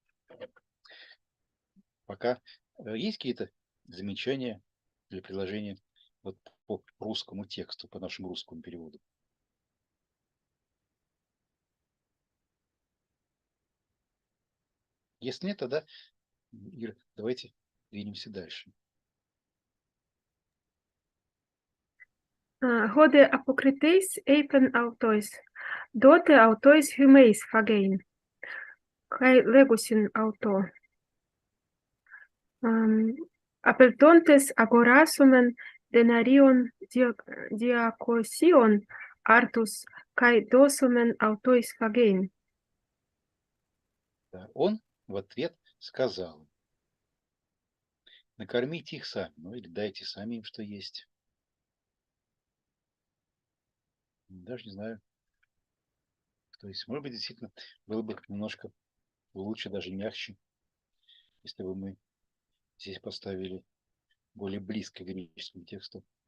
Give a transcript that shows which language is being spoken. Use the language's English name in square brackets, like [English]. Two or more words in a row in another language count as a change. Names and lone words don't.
[Russian] Пока есть какие-то замечания или предложения вот по русскому тексту, по нашему русскому переводу? Если нет, тогда, Ира, давайте двинемся дальше. [Greek] ὁ δὲ ἀποκριθεὶς εἶπεν αὐτοῖς, δότε αὐτοῖς ὑμεῖς φαγεῖν, καὶ λέγουσιν αὐτῷ. ἀπελθόντες ἀγοράσωμεν δηναρίων διακοσίων ἄρτους καὶ δώσωμεν αὐτοῖς φαγεῖν. [Russian] Да, он в ответ сказал: накормите их сами, ну или дайте сами им, что есть. Даже не знаю. То есть, может быть, действительно было бы немножко лучше, даже мягче, если бы мы здесь поставили более близко к греческому тексту.